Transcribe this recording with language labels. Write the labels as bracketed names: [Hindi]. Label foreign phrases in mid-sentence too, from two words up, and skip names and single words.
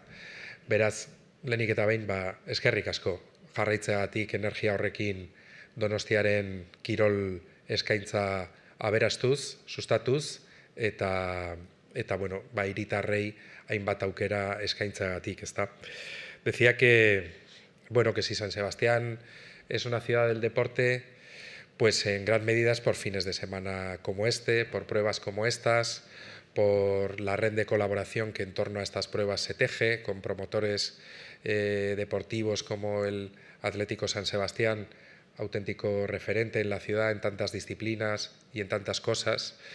[Basque] Beraz, lehenik eta behin eskerrik asko jarraitzeagatik energia horrekin Donostiaren kirol eskaintza aberastuz, sustatuz, eta hiritarrei hainbat aukera eskaintzagatik, ezta. [Spanish] Decía que si San Sebastián es una ciudad del deporte, pues en gran medida es por fines de semana como este, por pruebas como estas, por la red de colaboración que en torno a estas pruebas se teje, con promotores deportivos como el Atlético San Sebastián, auténtico referente en la ciudad en tantas disciplinas y en tantas cosas,